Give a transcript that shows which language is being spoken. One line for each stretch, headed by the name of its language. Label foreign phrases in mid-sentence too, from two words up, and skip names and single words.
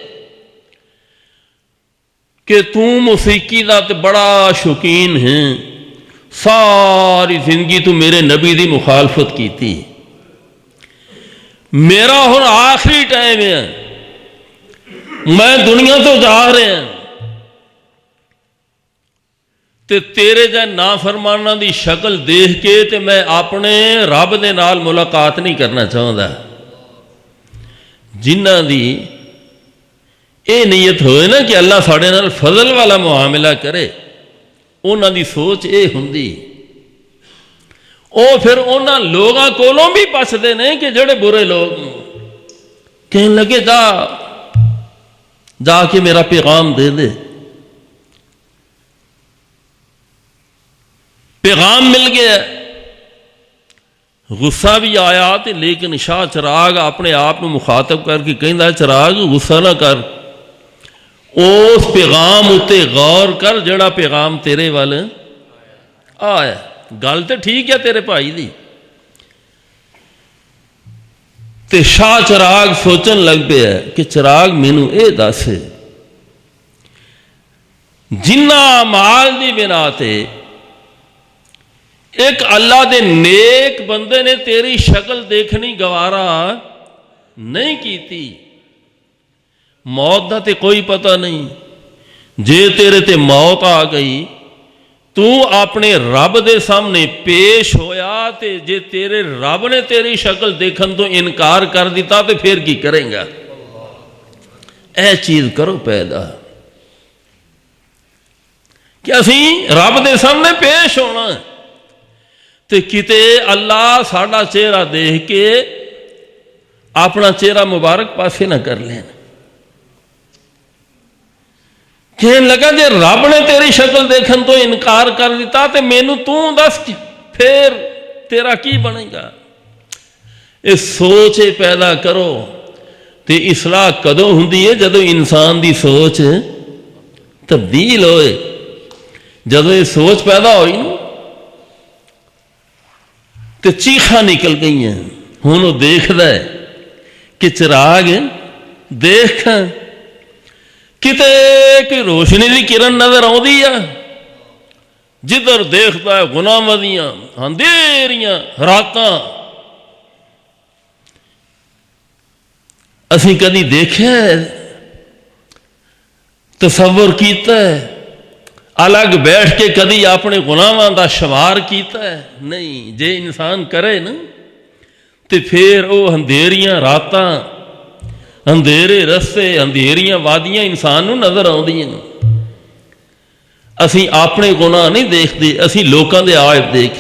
Punjabi: کہ تو موسیقی دا تے بڑا شوقین ہے, ساری زندگی تو میرے نبی دی مخالفت کی تھی, میرا ہن آخری ٹائم ہے, میں دنیا تو جا رہا ہوں تے تیرے جے نافرماناں دی شکل دیکھ کے تے میں اپنے رب دے نال ملاقات نہیں کرنا چاہتا. جنہ دی اے نیت ہوئے نا کہ اللہ ساڑے نال فضل والا معاملہ کرے, انہاں دی سوچ اے ہوندی. او پھر انہاں لوگاں کولوں بھی پچھدے نے کہ جڑے برے لوگ کہنے لگے جا کے میرا پیغام دے دے. پیغام مل گیا, غصہ بھی آیا تے لیکن شاہ چراغ اپنے آپ کو مخاطب کر کے کہندا چراغ غصہ نہ کر, اس پیغام اتے غور کر جڑا پیغام تیرے وال آیا. گل تو ٹھیک ہے تیرے بھائی دی. تے شاہ چراغ سوچن لگ پیا کہ چراغ مینوں اے دس جنہ اعمال دی بنا تے ایک اللہ دے نیک بندے نے تیری شکل دیکھنی گوارا نہیں کیتی، موت دا تے کوئی پتہ نہیں، جے تیرے تے موت آ گئی تو اپنے رب دے سامنے پیش ہویا تے جے تیرے رب نے تیری شکل دیکھن تو انکار کر دیتا تو پھر کی کریں گا؟ اے چیز کرو پیدا کہ اسی رب دے سامنے پیش ہونا تے کتے اللہ ساڈا چہرہ دیکھ کے اپنا چہرہ مبارک پاسے نہ کر لین۔ کہنے لگا جے رب نے تیری شکل دیکھن تو انکار کر دیتا تے مینوں تو دس پھر تیرا کی بنے گا؟ یہ سوچ پیدا کرو تے اصلاح کدوں ہوندی ہے؟ جدوں انسان دی سوچ تبدیل ہوئے، جدوں یہ سوچ پیدا ہوئی نا تے چیخاں نکل گئی ہیں۔ ہن وہ دیکھدا ہے کہ چراغ دیکھ کتے کوئی روشنی دی کرن نظر آؤندی ہے، جدھر دیکھتا ہے گناہاں دیاں اندھیریاں راتاں۔ اسی کدی دیکھا ہے، تصور کیتا ہے، الگ بیٹھ کے کدی اپنے گناہاں دا شمار کیتا ہے؟ نہیں۔ جے انسان کرے نا تے پھر وہ اندھیریاں راتاں، اندھیرے رستے، اندھیریاں وادیاں انسان نو نظر آؤندیاں۔ اسی اپنے گناہ نہیں دیکھتے، اسی لوکاں دے عائب دیکھتے۔